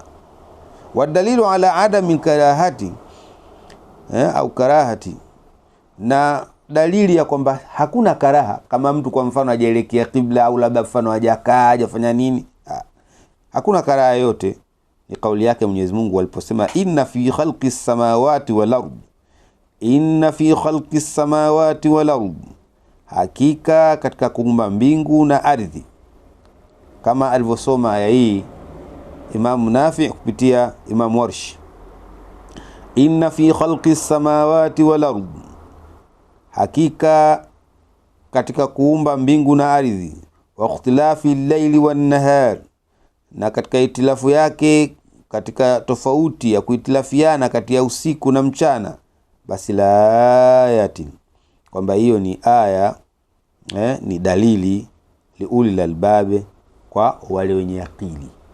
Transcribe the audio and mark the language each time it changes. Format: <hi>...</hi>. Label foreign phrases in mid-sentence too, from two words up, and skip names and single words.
<ar>والدليل على عدم كراهة أو كراهة,</ar> <sw>na dalili ya kwamba hakuna karaha kama mtu kwa mfano hajaelekea qibla, au labda mfano hajakaa, hajafanya nini, hakuna karaha yote, ni kauli yake Mwenyezi Mungu aliposema,</sw> <ar>إن في خلق السماوات والأرض، إن في خلق السماوات والأرض, inna fi khalqis samawati wal ard,</ar> <sw>hakika katika kuumba mbingu na ardhi, kama alivyosoma aya hii Imam Nafi kupitia Imam Warsh,</sw> <ar>إن في خلق السماوات والأرض,</ar> <sw>hakika katika kuumba mbingu na ardhi,</sw> <ar>واختلاف الليل والنهار,</ar> <sw>na katika itilafu yake, katika tofauti ya kuitilafiana kati ya usiku na mchana, basi</sw> <ar>لآيات,</ar> <sw>kwamba hiyo ni aya, ni dalili</sw> <ar>لأولي الألباب,</ar> <sw>kwa wale wenye akili.</sw>